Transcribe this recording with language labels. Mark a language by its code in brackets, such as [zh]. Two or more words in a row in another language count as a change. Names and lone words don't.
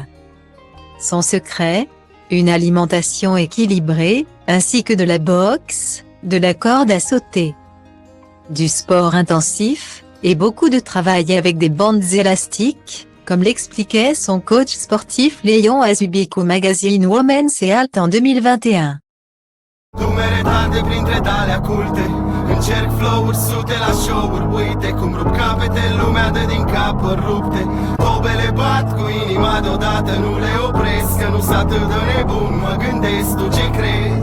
[fr] Son secret, une alimentation équilibrée, ainsi que de la boxe, de la corde à sauter, du sport intensif, et beaucoup de travail avec des bandes élastiques, comme l'expliquait son coach sportif Leon Azubic au magazine Women's Health en 2021. [ro] Încerc flow-uri sute la show-uri, uite cum rup capete, lumea dă din cap rupte. Tobele bat cu inima deodată, nu le opresc, că nu-s atât de nebun, mă gândesc, tu ce crezi?